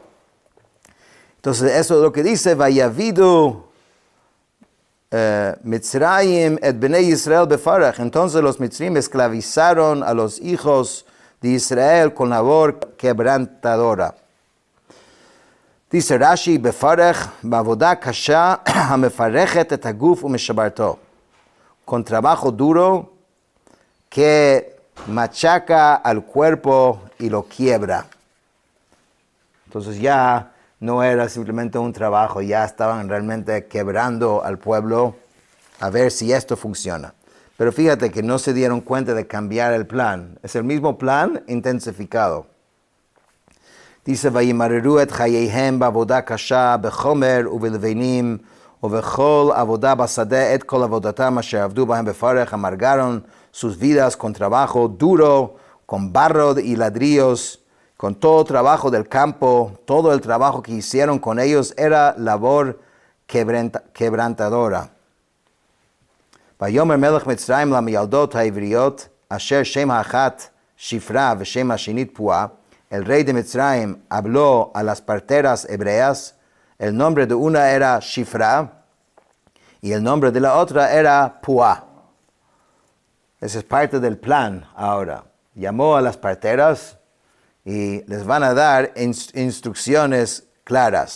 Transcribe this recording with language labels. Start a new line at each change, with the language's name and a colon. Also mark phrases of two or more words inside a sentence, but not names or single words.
Spanish: Entonces eso es lo que dice,
Hebrew: ויעבדו מצרים את בני ישראל בפרך.
Spanish: Entonces los Mitzrim esclavizaron a los hijos de Israel con labor quebrantadora. Dice Rashi,
Hebrew: בפרך, בעבודה קשה, המפרכת את הגוף ומשברתו.
Spanish: Con trabajo duro que machaca al cuerpo y lo quiebra. Entonces ya no era simplemente un trabajo, ya estaban realmente quebrando al pueblo a ver si esto funciona. Pero fíjate que no se dieron cuenta de cambiar el plan. Es el mismo plan intensificado. Dice,
Hebrew: ויררו את חייהם בעבודה קשה בחמר ובלבנים ובכל עבודה בשדה את כל עבודתם אשר עבדו בהם בפרך.
Spanish: Amargaron sus vidas con trabajo duro, con barro y ladrillos, con todo trabajo del campo. Todo el trabajo que hicieron con ellos era labor quebrantadora.
Hebrew: ויאמר מלך מצרים למילדת העברית אשר שם האחת שפרה ושם השנית פועה.
Spanish: El rey de Mitzrayim habló a las parteras hebreas. El nombre de una era Shifra y el nombre de la otra era Pua. Esa es parte del plan ahora. Llamó a las parteras y les van a dar instrucciones claras.